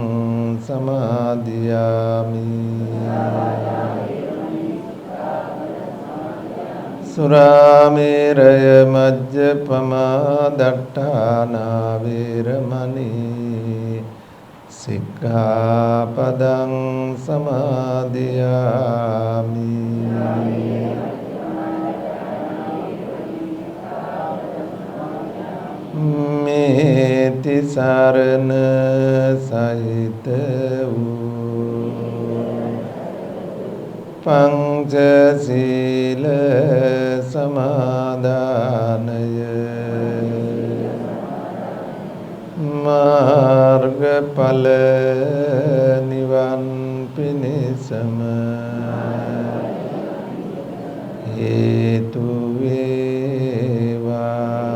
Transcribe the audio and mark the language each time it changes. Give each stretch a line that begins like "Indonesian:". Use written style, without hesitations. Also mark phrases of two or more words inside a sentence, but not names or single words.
Pali: සමාදියාමි සුරාමේරය මජ්ජපමා දට්ඨානා වේරමණී සික්ඛාපදං සමාදියාමි මේති
Sinhala: සරණ සහිත වූ පංචශීල සමාදානය මාර්ගඵල නිවන් පිණිසම හේතු වේවා.